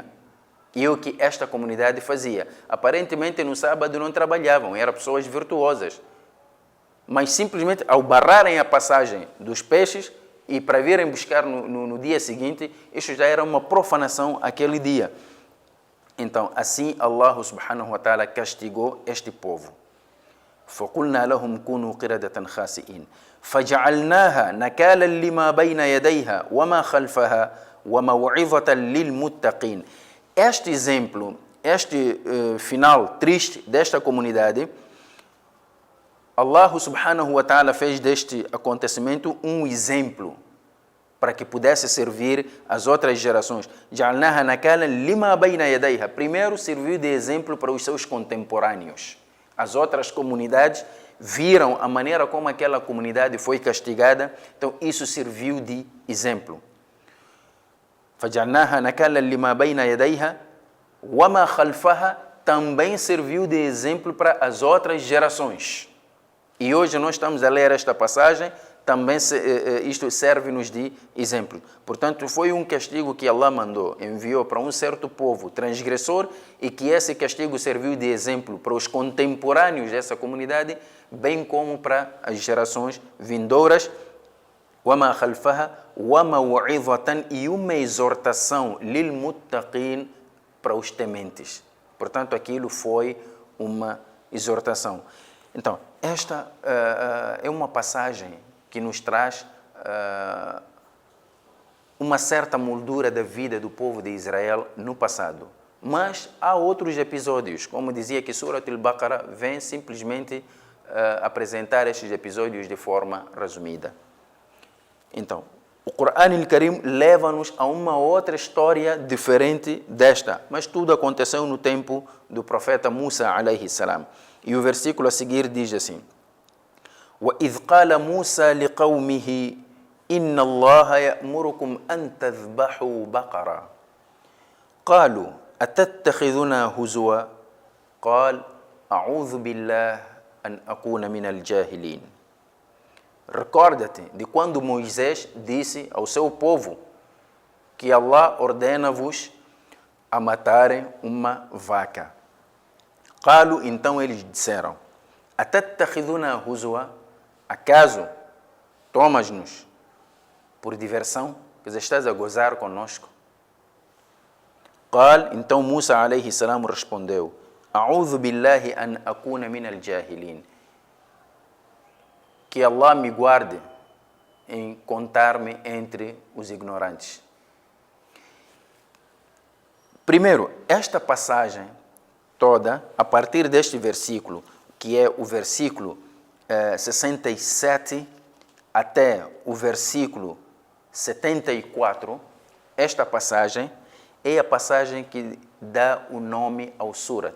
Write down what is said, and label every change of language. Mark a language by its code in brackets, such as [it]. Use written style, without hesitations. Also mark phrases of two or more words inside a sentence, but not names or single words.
[pt] E é o que esta comunidade fazia. Aparentemente no sábado não trabalhavam, eram pessoas virtuosas. Mas simplesmente ao barrarem a passagem dos peixes e para virem buscar no dia seguinte, isso já era uma profanação aquele dia. Então, assim Allah [ar] سبحانه وتعالى [pt] castigou este povo. [ar] فَقُلْنَا لَهُمْ كُونُوا قِرَدَةً خَاسِئِينَ فَجَعَلْنَاهَا نَكَالًا لِمَا بَيْنَ يَدَيْهَا وَمَا خَلْفَهَا وَمَوْعِظَةً لِلْمُتَّقِينَ. [pt] Este exemplo, este final triste desta comunidade, Allah [ar] سبحانه وتعالى [pt] fez deste acontecimento um exemplo para que pudesse servir às outras gerações. [ar] جَعَلْنَاهَا نَكَالًا لِمَا بَيْنَ يَدَيْهَا. [pt] Primeiro serviu de exemplo para os seus contemporâneos. As outras comunidades viram a maneira como aquela comunidade foi castigada, então isso serviu de exemplo. [ar] فَجَعَلْنَاهَا نَكَالًا لِمَا بَيْنَ يَدَيْهَا وَمَا خَلْفَهَا. [pt] Também serviu de exemplo para as outras gerações. E hoje nós estamos a ler esta passagem, também isto serve-nos de exemplo. Portanto, foi um castigo que Allah enviou para um certo povo transgressor e que esse castigo serviu de exemplo para os contemporâneos dessa comunidade, bem como para as gerações vindouras. [ar] وَمَا خَلْفَهَا وَمَوْعِظَةً. [pt] E uma exortação لِلْمُتَّقِينَ, para os tementes. Portanto, aquilo foi uma exortação. Então, esta é uma passagem que nos traz uma certa moldura da vida do povo de Israel no passado. Mas há outros episódios, como dizia que Surat al-Baqarah vem simplesmente apresentar estes episódios de forma resumida. Então, o Corão al-Karim leva-nos a uma outra história diferente desta, mas tudo aconteceu no tempo do profeta Musa [ar] عليه السلام. [pt] E o versículo a seguir diz assim: [ar] وَإِذْ قَالَ مُوسَى لِقَوْمِهِ إِنَّ اللَّهَ يَأْمُرُكُمْ أَن تَذْبَحُوا بَقَرَةً قَالُوا أَتَتَّخِذُنَا هُزُوًا قَالَ أَعُوذُ بِاللَّهِ أَنْ أَكُونَ مِنَ الْجَاهِلِينَ. [pt] Recorda-te de quando Moisés disse ao seu povo que Allah ordena-vos a matarem uma vaca. قالوا, então eles disseram: [ar] أَتَتَّخِذُنَا هُزُوًا. [pt] Acaso tomas-nos por diversão? Quer dizer, estás a gozar conosco? قال, então Musa [ar] عليه السلام [pt] respondeu: [ar] أعوذ بالله أن أكون من الجاهلين. [pt] Que Allah me guarde em contar-me entre os ignorantes. Primeiro, esta passagem toda, a partir deste versículo, que é o versículo 67 até o versículo 74, esta passagem é a passagem que dá o nome ao surat.